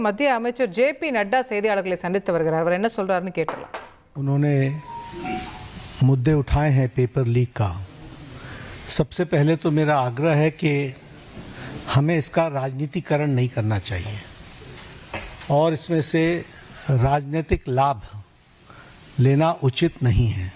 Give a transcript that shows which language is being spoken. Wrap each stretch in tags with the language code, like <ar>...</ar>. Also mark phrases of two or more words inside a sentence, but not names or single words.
<ta>மத்திய அமைச்சர் ஜே.பி. நட்டா செய்தியாளர்களை சந்தித்து வருகிறார். அவர் என்ன சொல்றாருன்னு கேட்டலாம்.</ta> <hi>उन्होंने मुद्दे उठाए हैं पेपर लीक का। सबसे पहले तो मेरा आग्रह है कि हमें इसका राजनीतिकरण नहीं करना चाहिए और इसमें से राजनीतिक लाभ लेना उचित नहीं है।</hi>